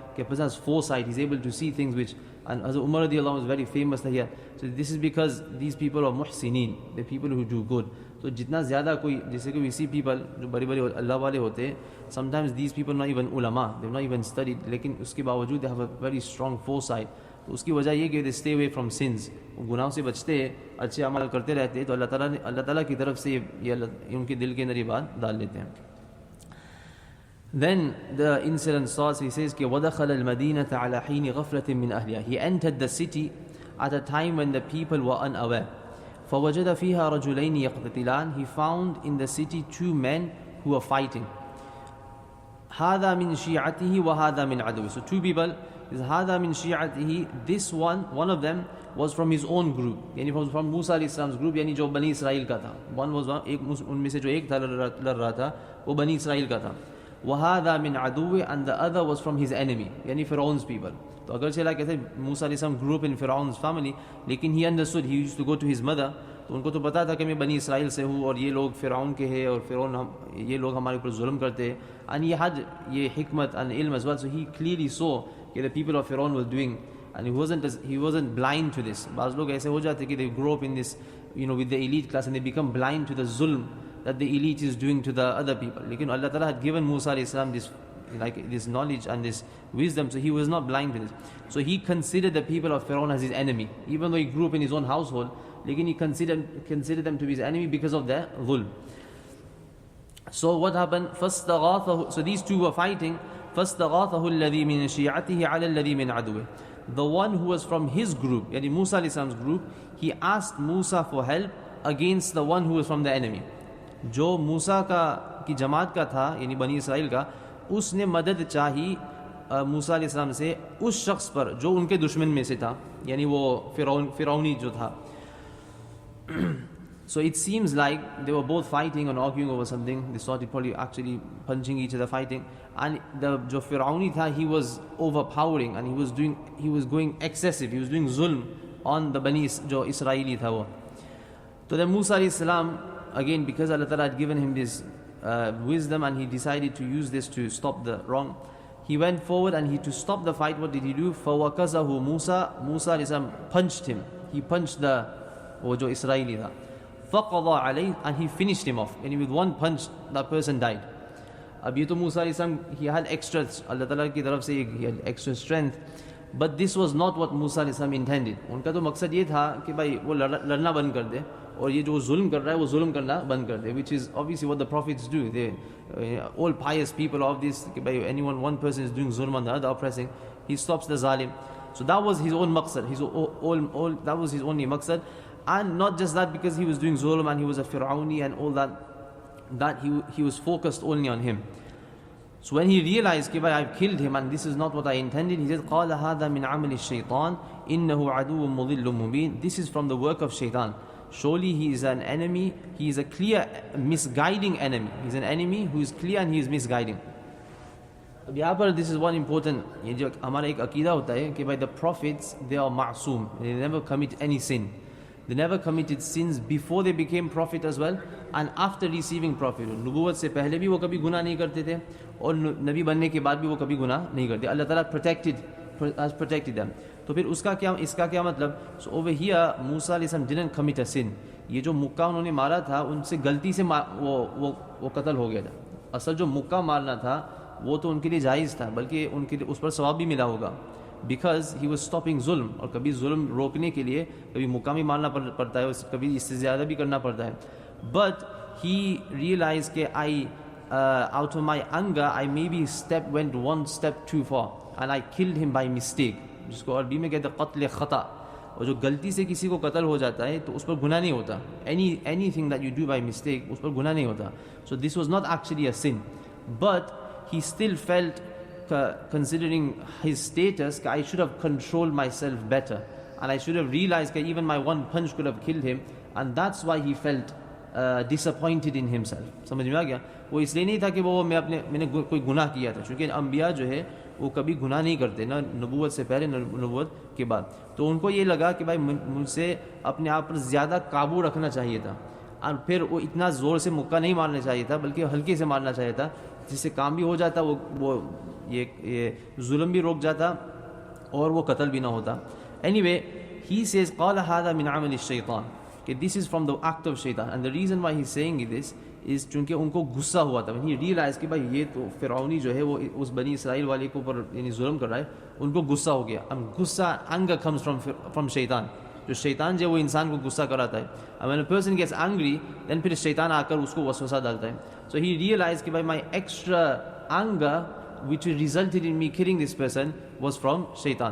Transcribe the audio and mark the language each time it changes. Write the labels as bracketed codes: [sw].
[en] A person has foresight, he's able to see things which, and Hazrat Umar radiallahu anhu was very famous here. So this is because these people are muhsinin, the people who do good. So [hi] jitna zyada koi, jaise [en] we see people, [hi] jo bari Allah wale hote, [en] sometimes these people are not even ulama, they've not even studied, [hi] lekin uske bawajood [en] they have a very strong foresight. [hi] तो उसकी वजह ये कि [en] they stay away from sins, [hi] गुनाहों से बचते हैं, अच्छे अमल करते रहते हैं, तो अल्लाह ताला की तरफ से ये उनके दिल के अंदर ये बात डाल लेते हैं. [en] Then the incident starts. He says, [ar] وَدَخَلَ الْمَدِينَةَ عَلَى حِينِ غَفْلَةٍ مِّنْ أَهْلِهَا. [en] He entered the city at a time when the people were unaware. [ar] فَوَجَدَ فِيهَا رَجُلَيْنِ يَقْتَتِلَانِ. [en] He found in the city two men who were fighting. [ar] هَذَا مِنْ شِيعَتِهِ وَهَذَا مِنْ عَدُوِهِ. [en] So two people, [ar] هَذَا مِنْ شِيعَتِهِ. [en] This one of them was from his own group, yani from Musa alayhi salam's group, yani [hi] jo Bani Israel ka tha. [en] One was [hi] एक उनमें से जो एक था लड़ रहा था वो बनी इसराइल का था. [ar] وَهَذَا مِنْ عَدُوِّ, [en] and the other was from his enemy, yani Pharaoh's people. [hi] तो अगर से [en] like I said, Musa alayhi salam grew up in Pharaoh's family, [hi] लेकिन [en] he understood, he used to go to his mother, [hi] तो उनको तो पता था कि मैं बनी इसराइल से हूँ और ये लोग फ़िरौन के हैं और फ़िरौन ये लोग हमारे ऊपर जुल्म करते हैं. [en] And he had ये hikmat and ilm as well, so he clearly saw that the people of Pharaoh were doing, and he wasn't blind to this. [hi] बाज़ लोग ऐसे हो जाते कि [en] they grow up in this, with the elite class, and they become blind to the zulm that the elite is doing to the other people. Lekin Allah Ta'ala had given Musa alayhi salam this knowledge and this wisdom, so he was not blind to this. So he considered the people of Pharaoh as his enemy, even though he grew up in his own household. Lekin he considered them to be his enemy because of their dhulm. So what happened? So these two were fighting. [ar] فَاسْتَغَاثَهُ الَّذِي مِنْ شِيعَتِهِ عَلَى الَّذِي مِنْ عَدُوِهِ. [en] The one who was from his group, yani Musa alayhi salam's group, he asked Musa for help against the one who was from the enemy. [hi] जो मूसा की जमात का था, यानी बनी Israel का, उसने मदद चाही मूसा अलैहि सलाम से उस शख्स पर जो उनके दुश्मन में से था, यानी वो फिरौनी जो था. [en] So it seems like they were both fighting and arguing over something. They started probably actually punching each other, fighting. And [hi] जो फिरौनी था, [en] he was overpowering and he was going excessive. He was doing zulm on the [hi] बनी जो Israeli था वो. [en] तो then Musa अलैहि सलाम, again, because Allah Ta'ala had given him this wisdom and he decided to use this to stop the wrong, he went forward and to stop the fight, what did he do? [ar] فَوَكَزَهُ Musa. [en] Musa alayhi salam punched him. He punched [hi] वो जो Israeli था. [ar] فَقَضَى عَلَيْهِ, [en] and he finished him off. And with one punch, that person died. [hi] अब ये तो [en] Musa alayhi salam, he had extra, Allah Ta'ala [hi] की तरफ से [en] he had extra strength. But this was not what Musa alayhi salam intended. [hi] उनका तो मकसद ये था कि भाई वो लड़ना बंद कर दे और ये जो जुल्म कर रहा है वो जुल्म करना बंद कर दे, [en] which is obviously what the prophets do. They all pious people of this, [hi] कि भाई [en] one person is doing zulm on the other, oppressing, he stops the zalim. So that was his own maqsad, that was his only maqsad. And not just that, because he was doing zulm and he was a Fir'auni and all that he was focused only on him. So when he realized that I've killed him and this is not what I intended, he said, [ar] قَالَ هَذَا مِنْ عَمَلِ الشَّيْطَانِ إِنَّهُ عَدُوٌ مُضِلٌّ مُبِينٌ. [en] This is from the work of shaitan. Surely he is an enemy, he is a clear misguiding enemy. He is an enemy who is clear and he is misguiding. [hi] अब यहाँ पर [en] this is one important, [hi] ये जो हमारा एक अकीदा होता है कि भाई [en] the prophets they are मासूम, they never commit any sin. They never committed sins before they became prophet as well and after receiving prophet. [hi] नबूवत से पहले भी वो कभी गुनाह नहीं करते थे और नबी बनने के बाद भी वो कभी गुनाह नहीं करते. [en] अल्लाह ताला has protected them. [hi] तो फिर उसका क्या, इसका क्या मतलब? [en] So over here मूसा अलैहिस्सलाम didn't commit a sin. [hi] ये जो मुक्का उन्होंने मारा था उनसे गलती से वो कत्ल हो गया था. असल जो मुक्का मारना था वो तो उनके लिए जायज़ था, बल्कि उनके लिए उस पर सवाब भी मिला होगा, [en] Because he was stopping जुल्म. [hi] और कभी जुल्म रोकने के लिए कभी मुक्का भी मारना पड़ता है, कभी इससे ज़्यादा भी करना पड़ता है. [en] but he realize के I out of my anger I may be step went one step too far and I killed him by mistake, [hi] जिसको अरबी में कहते हैं कत्ल खता. और जो गलती से किसी को कत्ल हो जाता है तो उस पर गुनाह नहीं होता. [en] anything that you do by mistake [hi] उस पर गुनाह नहीं होता. [en] So this was not actually a sin, but he still felt, considering his status, I should have controlled myself better and I should have realized that even my one punch could have killed him, and that's why he felt disappointed in himself. [hi] समझ में आ गया? वो इसलिए नहीं था कि मैंने कोई गुनाह किया था, क्योंकि अंबिया जो है वो कभी गुनाह नहीं करते, ना नबूवत से पहले ना नबूवत के बाद. तो उनको ये लगा कि भाई मुझसे अपने आप पर ज़्यादा काबू रखना चाहिए था और फिर वो इतना ज़ोर से मुक्का नहीं मारना चाहिए था, बल्कि हल्के से मारना चाहिए था, जिससे काम भी हो जाता, वो ये जुल्म भी रोक जाता और वो कत्ल भी ना होता. [en] anyway he says [ar] क़ाल हाज़ा मिन अमल अश-शैतान, [en] कि this is from the act of Shaitan. And the reason why he is saying this is [hi] चूँकि उनको गुस्सा हुआ था. [en] he realize [hi] कि भाई ये तो फ़िरौनी जो है वो उस बनी इसराइल वाले के ऊपर यानी जुल्म कर रहा है, उनको गुस्सा हो गया. अब गुस्सा [en] Anger comes from शैतान. [hi] जो शैतान जो वो इंसान को गुस्सा कराता है. [en] And when a person gets angry, then [hi] फिर शैतान आकर उसको वसवसा डालता है. [en] So he realized [hi] कि भाई [en] my extra anger which resulted in me killing this person was from शैतान.